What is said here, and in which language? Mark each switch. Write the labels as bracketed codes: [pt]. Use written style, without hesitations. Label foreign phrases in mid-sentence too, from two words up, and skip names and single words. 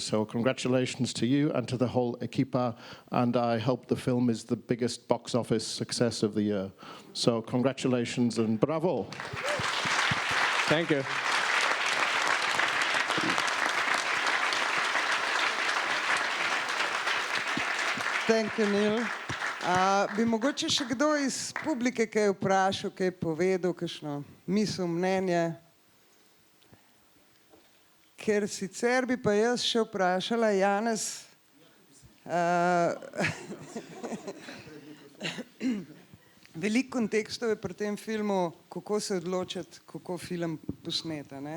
[en] So congratulations to you and to the whole equipa, and I hope the film is the biggest box office success of the year. So congratulations and bravo. Thank you. Thank you, Neil. [sl] Bi mogoče še kdo iz publike kaj vprašal, kaj povedal, kakšno misel, mnenje? Ker sicer bi pa jaz še vprašala, Janez, veliko kontekstov je pri tem filmu, kako se odločiti, kako film posneti, ne?